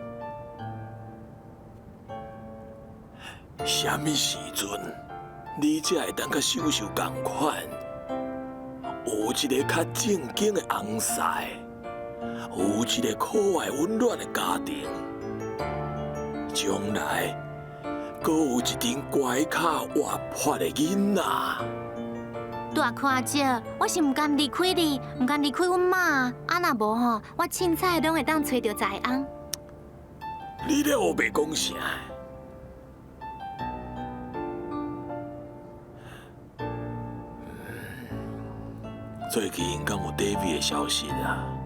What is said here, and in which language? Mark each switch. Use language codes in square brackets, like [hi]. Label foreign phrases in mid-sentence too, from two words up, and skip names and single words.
[nan] 什么时阵，你才会当甲秀秀同款，有一个较正经的翁婿，有一个可爱温暖的家庭，将来阁有一阵乖巧活泼的囡仔。大哥阿姐，我是唔甘离开你，唔甘离开阮妈，啊若无吼，我凊彩拢会当找到财翁。你咧黑白讲啥？最近敢有 David 的消息啊？